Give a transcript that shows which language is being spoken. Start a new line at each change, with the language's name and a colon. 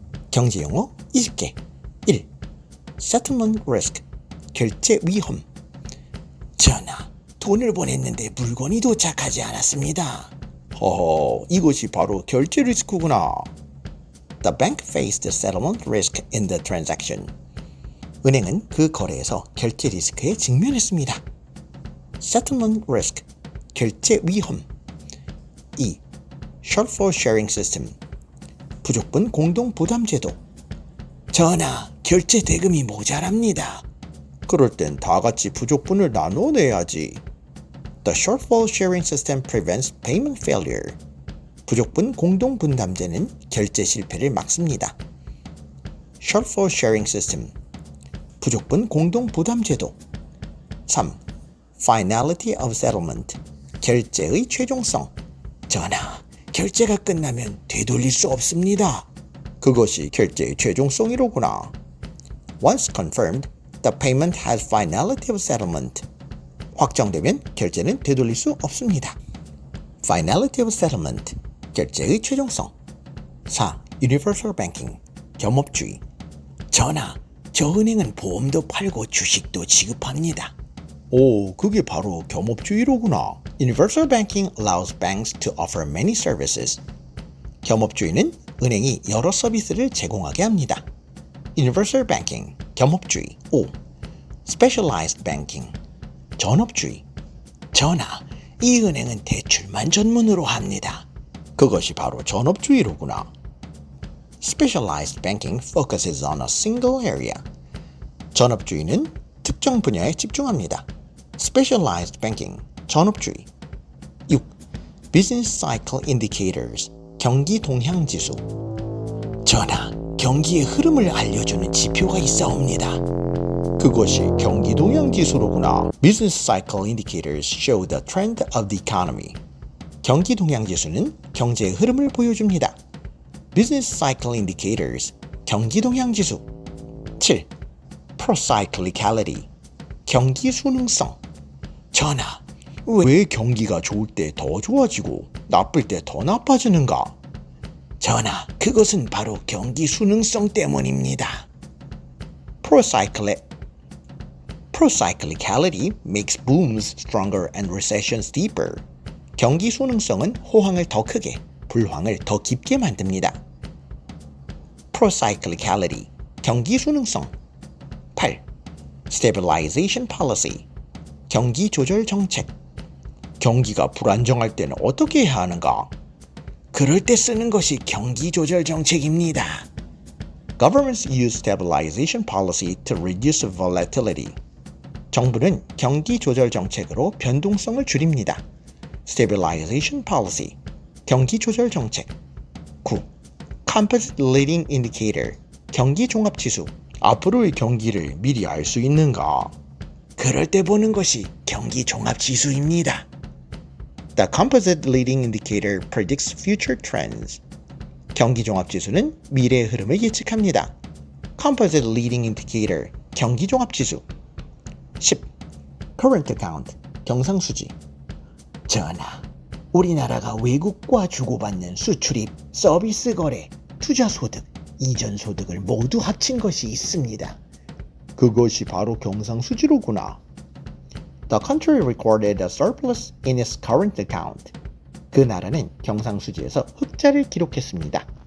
Korean: 경제 용어 20개 1. Settlement risk 결제 위험. 전하, 돈을 보냈는데 물건이 도착하지 않았습니다. 허허, 이것이 바로 결제 리스크구나.
English: The bank faced settlement risk in the transaction.
Korean: 은행은 그 거래에서 결제 리스크에 직면했습니다. Settlement risk, 결제 위험. 2. Shortfall sharing system, 부족분 공동 부담 제도. 전하, 결제 대금이 모자랍니다. 그럴 땐 다 같이 부족분을 나눠내야지.
English: The shortfall sharing system prevents payment failure.
Korean: 부족분 공동 분담제는 결제 실패를 막습니다. Shortfall sharing system, 부족분 공동 부담 제도. 3. Finality of settlement, 결제의 최종성. 전하, 결제가 끝나면 되돌릴 수 없습니다. 그것이 결제의 최종성이로구나.
English: Once confirmed, the payment has finality of settlement.
Korean: 확정되면 결제는 되돌릴 수 없습니다. Finality of settlement, 결제의 최종성. 4. Universal banking, 겸업주의. 전하, 저 은행은 보험도 팔고 주식도 지급합니다. 오, 그게 바로 겸업주의로구나.
English: Universal banking allows banks to offer many services.
Korean: 겸업주의는 은행이 여러 서비스를 제공하게 합니다. Universal banking, 겸업주의. 5. Specialized banking, 전업주의. 전하, 이 은행은 대출만 전문으로 합니다. 그것이 바로 전업주의로구나.
English: Specialized banking focuses on a single area.
Korean: 전업주의는 특정 분야에 집중합니다. Specialized banking, 전업주의. 6. Business cycle indicators, 경기 동향 지수. 전하, 경기의 흐름을 알려주는 지표가 있사옵니다. 그것이 경기 동향 지수로구나.
English: Business cycle indicators show the trend of the economy.
Korean: 경기 동향 지수는 경제의 흐름을 보여줍니다. Business cycle indicators, 경기 동향 지수. 7. Procyclicality, 경기 순응성. 전하, 왜 경기가 좋을 때 더 좋아지고 나쁠 때 더 나빠지는가? 전하, 그것은 바로 경기 순응성 때문입니다.
English: Procyclicality makes booms stronger and recessions deeper.
Korean: 경기 순응성은 호황을 더 크게, 불황을 더 깊게 만듭니다. Procyclicality, 경기 순응성. 8. Stabilization policy, 경기 조절 정책. 경기가 불안정할 때는 어떻게 해야 하는가? 그럴 때 쓰는 것이 경기 조절 정책입니다.
English: Governments use stabilization policy to reduce volatility.
Korean: 정부는 경기 조절 정책으로 변동성을 줄입니다. Stabilization policy, 경기 조절 정책. 9. Composite leading indicator, 경기 종합 지수. 앞으로의 경기를 미리 알 수 있는가? 그럴 때 보는 것이 경기 종합 지수입니다.
English: The composite leading indicator predicts future trends.
Korean: 경기 종합 지수는 미래의 흐름을 예측합니다. Composite leading indicator, 경기 종합 지수. 10. Current account, 경상수지. 전하, 우리나라가 외국과 주고받는 수출입, 서비스 거래, 투자소득, 이전소득을 모두 합친 것이 있습니다. 그것이 바로 경상수지로구나.
English: The country recorded a surplus in its current account.
Korean: 그 나라는 경상수지에서 흑자를 기록했습니다.